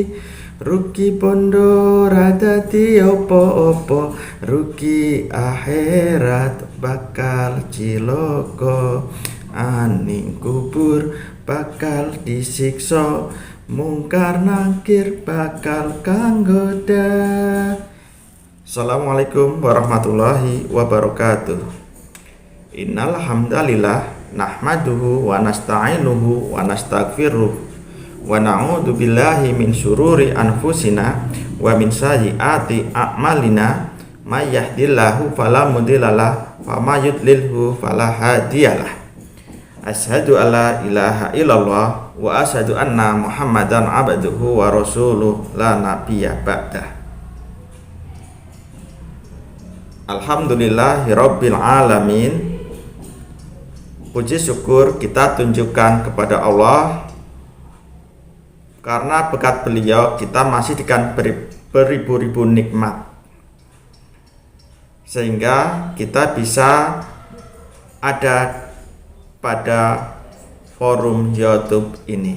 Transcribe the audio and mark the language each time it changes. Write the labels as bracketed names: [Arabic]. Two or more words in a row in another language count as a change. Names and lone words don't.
[Javanese] Rugi bondo rada dadi opo-opo, rugi akhirat bakal cilaka. Aning kubur bakal disiksa, mungkar nangkir bakal kanggoda. [Arabic] السلام عليكم ورحمة الله وبركاته. إن الحمد لله نحمده ونستعينه ونستغفره ونعوذ بالله من شرور أنفسنا ومن سيئات أعمالنا. من يهده الله فلا مضل له ومن يضلله فلا هادي له. أشهد أن لا إله إلا الله وأشهد أن محمدا عبده ورسوله لا نبي بعده. الحمد لله رب العالمين. [Indonesian] Puji syukur kita tunjukkan kepada Allah karena berkat beliau kita masih diberi beribu-ribu nikmat, sehingga kita bisa ada pada forum YouTube ini.